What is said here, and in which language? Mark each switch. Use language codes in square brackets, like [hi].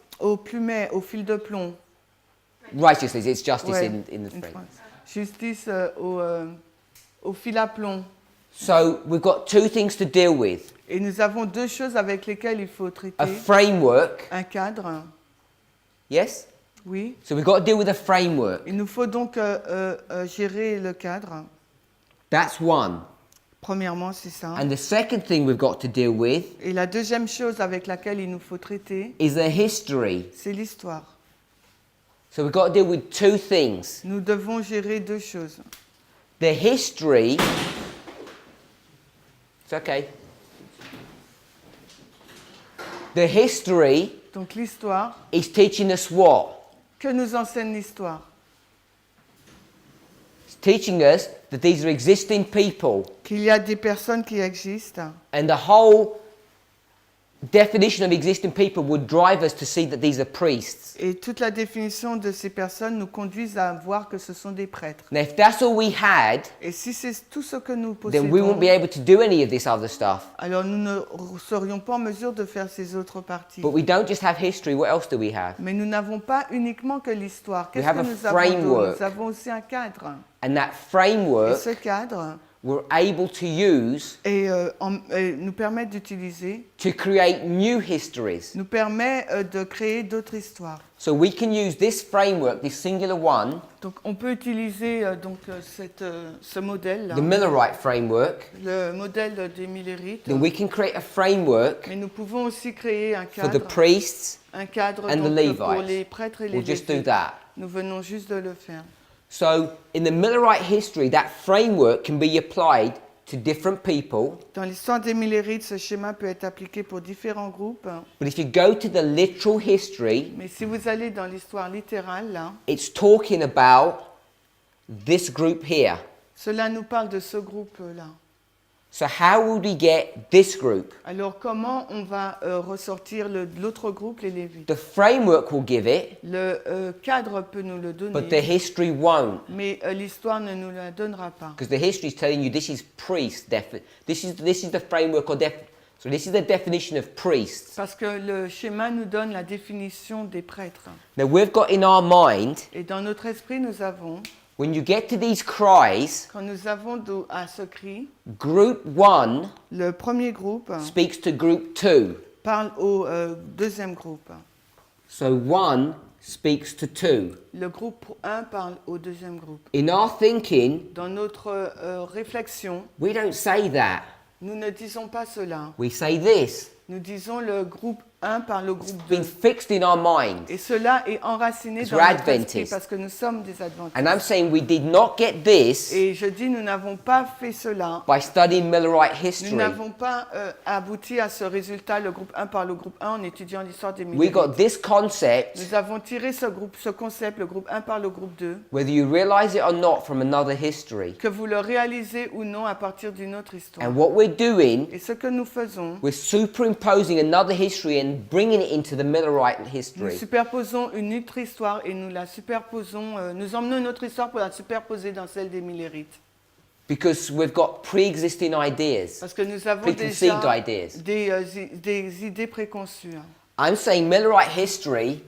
[fr] au plumet, au fil de plomb. [en] Righteousness, it's justice [fr] Ouais, [en] in the French. [fr] Justice au fil à plomb. [en] So we've got two things to deal with. [fr] Et nous avons deux choses avec lesquelles il faut traiter. [en] A framework, [fr] Un cadre, [en] yes? [fr] oui. [en] So we've got to deal with a framework. [fr] Il nous faut donc gérer le cadre. [en] That's one. [fr] Premièrement, c'est ça. [en] And the second thing we've got to deal with [fr] Et la deuxième chose avec laquelle il nous faut traiter, [en] is the history. [fr] c'est l'histoire. [en] So we've got to deal with two things. [fr] Nous devons gérer deux choses. [en] The history, it's okay. The history [fr] Donc l'histoire, [en] is teaching us what? [fr] que nous enseigne l'histoire? [en] It's teaching us that these are existing people. [fr] Qu'il y a des personnes qui existent. [en] And the whole definition of existing people would drive us to see that these are priests. [fr] Et toute la définition de ces personnes nous conduisent à voir que ce sont des prêtres. [en] Now, if that's all we had, [fr] Et si c'est tout ce que nous [en] then we won't [fr] possédons, [en] be able to do any of this other stuff. [fr] alors nous ne serions pas en mesure de faire ces autres parties. [en] But we don't just have history. What else do we have? [fr] Mais nous n'avons pas uniquement que l'histoire. Qu'est-ce [en] have [fr] que [en] a [fr] nous avons [en] framework. [fr] d'autre? Nous avons aussi un cadre. [en] And that [fr] Et [en] framework [fr] ce cadre [en] we're able to use [fr] nous permet d'utiliser, [en] to create new histories. [fr] nous permet de créer d'autres histoires. [en] So we can use this framework, this singular one, [fr] Donc on peut utiliser ce modèle, [en] the Millerite framework, [fr] le modèle des Millérites, [en] then we can create a framework [fr] mais nous pouvons aussi créer un [en] for the [fr] cadre, [en] priests. [fr] un cadre [en] and the [fr] donc, [en] Levites. [fr] pour les prêtres et les [en] We'll just do [fr] Lévites. [en] that. [fr] Nous venons juste de le faire. [en] So in the Millerite history, that framework can be applied to different people. [fr] Dans l'histoire des Millérites, ce schéma peut être appliqué pour différents groupes. [en] But if you go to the literal history, [fr] Mais si vous allez dans l'histoire littérale, là, [en] it's talking about this group here. [fr] cela nous parle de ce groupe-là. [en] So how would we get this group? [fr] Alors comment on va ressortir l'autre groupe, les Lévites? [en] The framework will give it, [fr] Le cadre peut nous le [en] but the [fr] donner, [en] history won't. [fr] mais l'histoire ne nous la donnera pas. [en] Because the history is telling you this is priest. This is the framework or so this is the definition of priests. [fr] Parce que le schéma nous donne la définition des prêtres. [en] Now we've got in our mind [fr] Et dans notre esprit, nous avons [en] when you get to these cries, [fr] Quand nous avons à ce cri, [en] group 1 [fr] le premier groupe [en] speaks to group 2. [fr] parle au deuxième groupe. [en] So 1 speaks to 2. [fr] Le groupe 1 parle au deuxième groupe. [en] In our thinking, [fr] Dans notre réflexion, [en] we don't say that. [fr] nous ne disons pas cela. [en] We say this. [fr] Nous disons le groupe 1 par le groupe [en] It's [fr] 2. [en] been fixed in our minds. [fr] Et cela est enraciné [en] Because [fr] dans [en] we're [fr] notre esprit [en] Adventists. [fr] parce que nous sommes des adventistes. [en] And I'm saying we did not get this [fr] Et je dis, nous n'avons pas fait cela. [en] by studying Millerite [fr] Nous [en] history. [fr] n'avons pas abouti à ce résultat, le groupe 1 par le groupe 1, en étudiant l'histoire des [en] We [fr] Millérites. [en] got this concept, [fr] Nous avons tiré ce concept, le groupe 1 par le groupe 2, [en] whether you realize it or not, from another history. [fr] que vous le réalisez ou non à partir d'une autre histoire. [en] And what we're doing, [fr] Et ce que nous faisons, [en] we're superimposing another history and bringing it into the Millerite [fr] nous [en] history. [fr] superposons une autre histoire et nous la superposons, nous emmenons une autre histoire pour la superposer dans celle des Millérites. [en] Because we've got pre-existing ideas, [fr] Parce que nous avons [en] preconceived [fr] déjà [en] ideas. [fr] des idées préconçues. [en] I'm saying Millerite history